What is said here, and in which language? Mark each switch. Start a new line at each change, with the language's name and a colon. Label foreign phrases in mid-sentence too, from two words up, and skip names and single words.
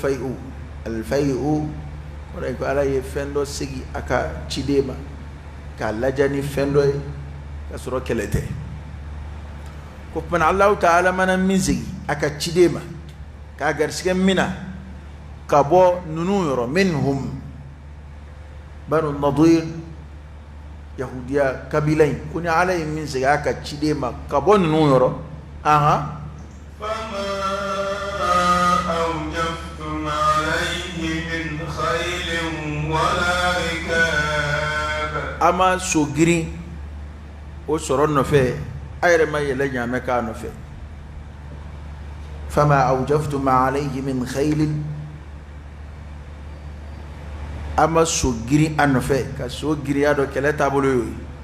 Arabic: فيء الفيء
Bambara: o de ko ala ye fɛn dɔ segi a ka ciden ma k'a lajɛ ni fɛn dɔ ye ka sɔrɔ kɛlɛ tɛ ko tuma Alahu Ta'ala mana min segi a ka ciden ma k'a garisɛgɛ min na ka bɔ ninnu yɔrɔ minhum Banu Nadir Yahudiya kabila in ko ni ala ye min segi a ka ciden ma ka bɔ ninnu yɔrɔ
Arabic: فما أوجفتم عليه من خيل ولا ركاب
Bambara: ama so girin o sɔrɔ nɔfɛ a yɛrɛ ma yɛlɛ ɲaamɛ k'a nɔfɛ
Arabic: فما أوجفتم عليه من خيل
Bambara: ama so girin a nɔfɛ ka so girinya dɔ kɛlɛ taabolo y'o ye